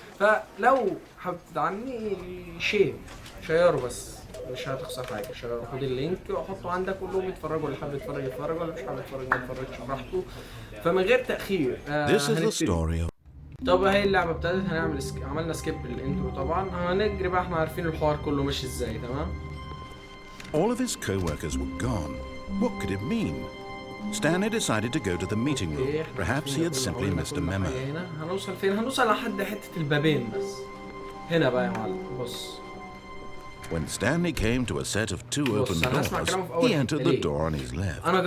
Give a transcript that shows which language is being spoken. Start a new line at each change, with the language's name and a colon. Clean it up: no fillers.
Arabic: فلو حابب تدعمني شيره بس، مش هتخسر حاجه. خد اللينك وحطه عندك كلهم يتفرجوا، اللي حابب يتفرج يتفرج، واللي مش حابب يتفرج ما يتفرجش براحته. فمن غير تاخير هنبتدي. طب هي اللعبه ابتدت، هنعمل عملنا سكيب للانترو طبعا، هنجري بقى. احنا عارفين الحوار كله ماشي ازاي، تمام؟
English: All of his co-workers were gone. What could it mean? Stanley decided to go to the meeting room. Perhaps he had simply missed a memo.
Arabic: هنوصل فين؟ هنوصل لحد حته البابين بس. هنا بقى يا معلم بص.
English: When Stanley came to a set of two open doors, he entered the door on his left.